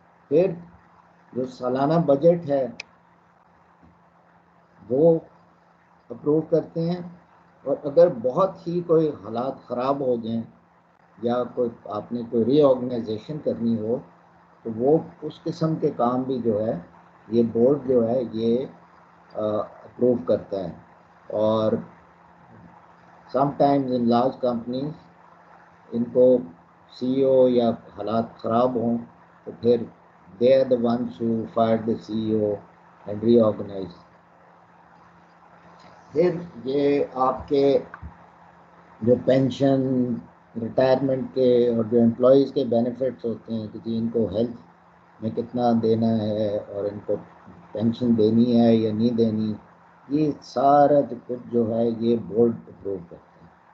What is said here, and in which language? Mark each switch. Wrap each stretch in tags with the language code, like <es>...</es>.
<ur>پھر جو سالانہ بجٹ ہے وہ اپروو کرتے ہیں, اور اگر بہت ہی کوئی حالات خراب ہو جائیں یا کوئی آپ نے کوئی ری آرگنائزیشن کرنی ہو تو وہ اس قسم کے کام بھی جو ہے یہ بورڈ جو ہے یہ اپروو کرتا ہے.</ur> <en>اور some times in large companies</en> <ur>ان کو سی او یا حالات خراب ہوں تو پھر</ur> <en>They are the ones who fire the CEO and reorganise.</en> <ur>پھر یہ آپ کے جو پینشن ریٹائرمنٹ کے اور جو امپلائیز کے بینیفٹس ہوتے ہیں کہ جی ان کو ہیلتھ میں کتنا دینا ہے اور ان کو پینشن دینی ہے یا نہیں دینی, یہ سارا کچھ جو ہے یہ بورڈ اپروو کرتے ہیں.</ur>